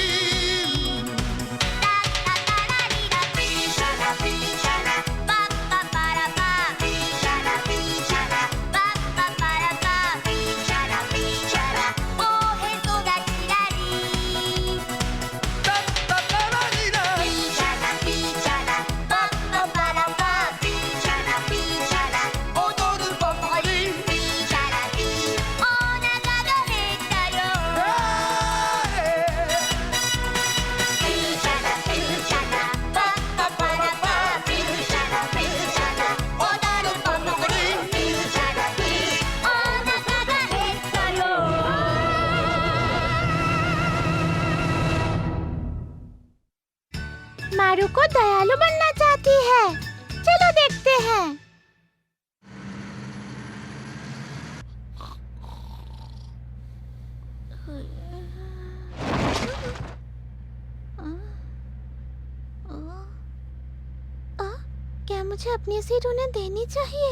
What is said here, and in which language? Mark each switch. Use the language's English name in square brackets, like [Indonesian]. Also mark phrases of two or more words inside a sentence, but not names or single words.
[Japanese] タッタタラリラピーシャラピーシャラパッパパラパピーシャラピーシャラパッパパラパピーシャラピーシャラおへそがキラリタッタタラリラピーシャラピーシャラパッパパラパピーシャラピーシャラ踊るパパリピーシャラピーお腹が減ったよピーシャラピーシャラパッパパラパピーシャラピーシャラ踊るパパリピーシャラピーお腹が減ったよ [Hindi] मारुको दयालु बनना चाहती है। चलो देखते हैं। क्या मुझे अपनी सीट उन्हें देनी चाहिए?